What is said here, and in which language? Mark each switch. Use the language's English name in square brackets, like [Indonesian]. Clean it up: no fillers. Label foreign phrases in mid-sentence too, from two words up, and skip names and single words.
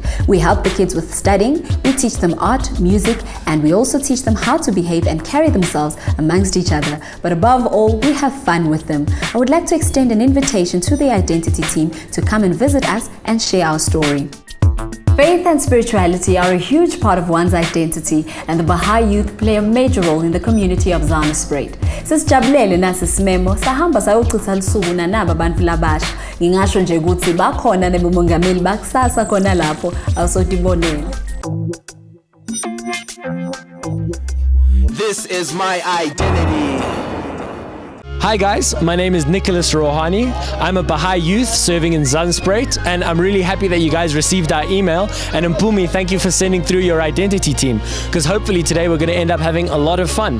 [English] We help the kids with studying, we teach them art, music, and we also teach them how to behave and carry themselves amongst each other. But above all, we have fun with them. I would like to extend an invitation to the Identity team to come and visit us and share our story. Faith and spirituality are a huge part of one's identity, and the Baha'i youth play a major role in the community of Mzansians. [Zulu] Sisijabulele nasi simemo sahamba sayochitha lusuku nanaba abantu labasha. Ngingasho nje ukuthi bakhona nebumongameli bakusasa khona lapho awusodibonela. [English] This is my identity. Hi guys, my name is Nicholas Rohani. I'm a Baha'i youth serving in Mzansians, and I'm really happy that you guys received our email. And Mpumi, thank you for sending through your identity team, because hopefully today we're going to end up having a lot of fun.